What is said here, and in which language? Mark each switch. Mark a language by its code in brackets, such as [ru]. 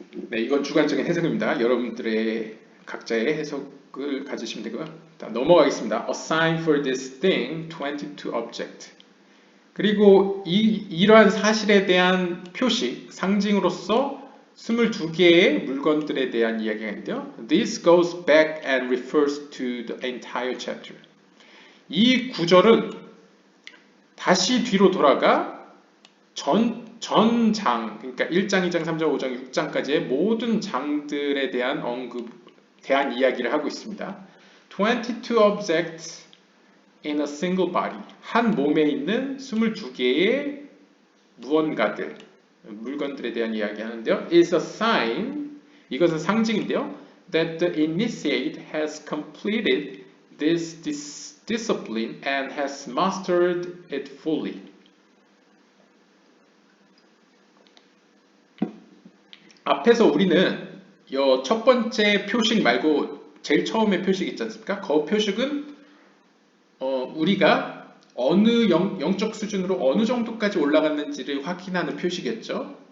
[ko] 네, 이건 주관적인 해석입니다. 여러분들의 각자의 해석을 가지시면 되고요. 넘어가겠습니다. [en] Assign for this thing 22 object. [ko] 그리고 이러한 사실에 대한 표식, 상징으로서 22개의 물건들에 대한 이야기가 있는데요. [en] This goes back and refers to the entire chapter. [ko] 이 구절은 다시 뒤로 돌아가 전장, 그러니까 1장, 2장, 3장, 5장, 6장까지의 모든 장들에 대한 대한 이야기를 하고 있습니다. [en] 22 objects in a single body. [ko] 한 몸에 있는 22개의 무언가들, 물건들에 대한 이야기 하는데요. [en] is a sign, [ko] 이것은 상징인데요. [en] that the initiate has completed this discipline and has mastered it fully. [ko] 앞에서 우리는 이 첫 번째 표식 말고 제일 처음에 표식 있지 않습니까? 그 표식은 우리가 어느 영적 수준으로 어느 정도까지 올라갔는지를 확인하는 표식이었죠.